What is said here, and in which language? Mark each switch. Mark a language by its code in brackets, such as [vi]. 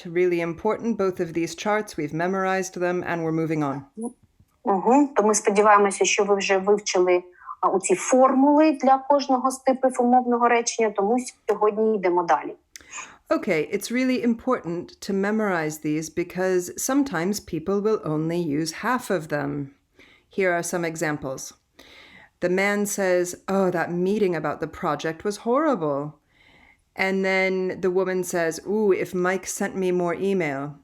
[en] Really important, both of these charts. We've memorized them and we're moving on. [uk] То ми сподіваємося, що ви вже вивчили оці формули для кожного з типів умовного речення, тому сьогодні йдемо далі. [en] Okay, it's really important to memorize these because sometimes people will only use half of them. Here are some examples. The man says, "Oh, that meeting about the project was horrible." And then the woman says, "Ooh, if Mike sent me more email."